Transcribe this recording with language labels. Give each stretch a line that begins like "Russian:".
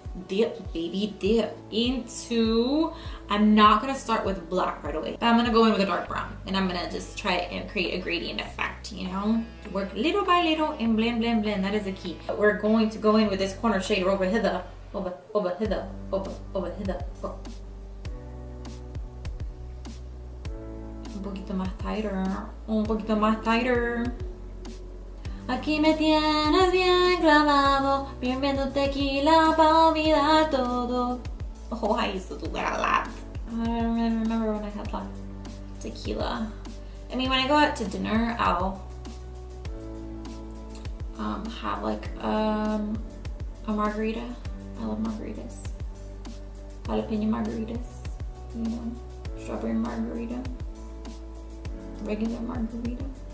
English: Dip, baby dip into, I'm not going to start with black right away, but I'm going to go in with a dark brown and I'm going to just try and create a gradient effect, you know, work little by little and blend, blend, blend. That is the key. But we're going to go in with this corner shade over hither, over hither, over hither. Oh.
Spanish: Un poquito más tighter, un poquito más tighter. Aquí me tienes bien clavado, bebiendo tequila pa' olvidar todo.
English: Oh, I used to do that a lot. I don't really remember when I had like tequila. I mean, when I go out to dinner, I'll have like a margarita. I love margaritas. Jalapeno margaritas, you know, strawberry margarita, regular margarita.